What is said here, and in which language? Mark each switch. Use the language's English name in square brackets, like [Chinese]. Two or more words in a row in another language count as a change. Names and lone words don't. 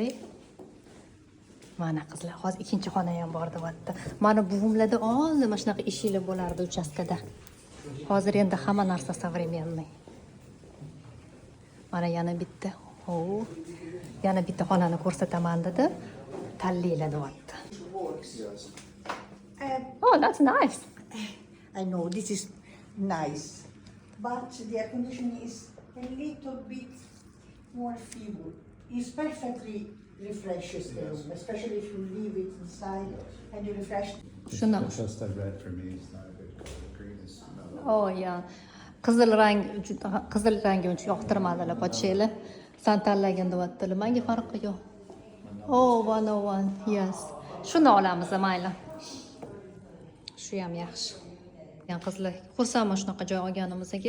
[Uzbek] Mana qizlar, hozir ikkinchi xona ham bor deyapti. Mana buvimlarda oldin mana shunaqa eshiklar bo'lardi uchastkada. Hozir endi hamma narsa современный. Mana yana bitta. Yana bitta xonani ko'rsataman dedi. Tanlaylar deyapti. [English] Oh, that's nice. I know this is nice, but the air conditioning is a little bit more feeble. It's perfectly refreshes the room, especially if you leave it inside and you refresh. [Uzbek] Shuni. [English] Just that red for me is not a good color. Green is not. Oh, yeah. [Uzbek] Qizil rangi uncha yoqtirmadilar pochshalar. San tanlagan deyaptilar. Menga farqi yo'q. Oh, 101. Yes. Shuni olamiz, mayli. Shu ham yaxshi. Yani qizlar, xursandman shunaqa joy olganimizga.